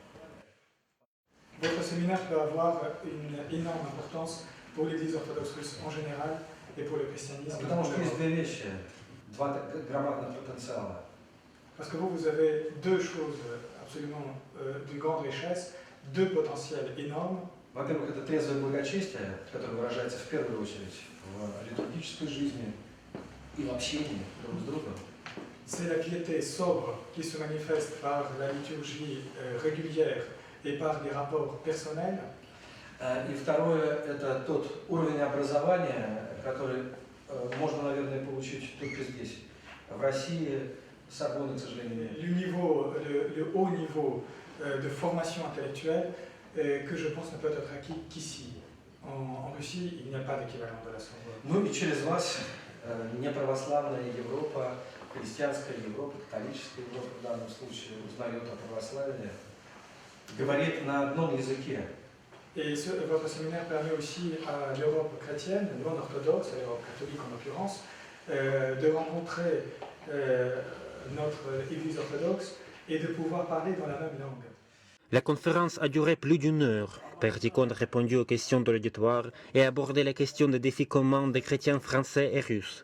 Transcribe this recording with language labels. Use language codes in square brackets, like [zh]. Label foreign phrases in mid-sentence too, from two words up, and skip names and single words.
[fr] Votre séminaire peut avoir une énorme importance pour l'Église orthodoxe russe en général et pour le christianisme. Parce que vous avez deux choses absolument d'une grande richesse, deux potentiels énormes. [ru] Во-первых, это трезвое благочестие, которое выражается в первую очередь в литургической жизни и в общении друг с другом. [fr] C'est la piété sobre qui se manifeste par la liturgie régulière et par des rapports personnels. [ru] И второе, это тот уровень образования, который можно, наверное, получить только здесь. В России Сорбонны, к сожалению, нет. [fr] Le haut niveau de formation intellectuelle que je pense ne peut être acquis qu'ici. En Russie, il n'y a pas d'équivalent de la Sorbonne. [ru] Ну и через вас неправославная Европа, христианская Европа, католическая Европа в данном случае узнает о православии, говорит на одном языке. [fr] Et votre séminaire permet aussi à l'Europe chrétienne, non orthodoxe, à l'Europe catholique en l'occurrence, de rencontrer notre Église orthodoxe et de pouvoir parler dans la même langue. La conférence a duré plus d'une heure. Père Tikhon a répondu aux questions de l'auditoire et a abordé la question des défis communs des chrétiens français et russes.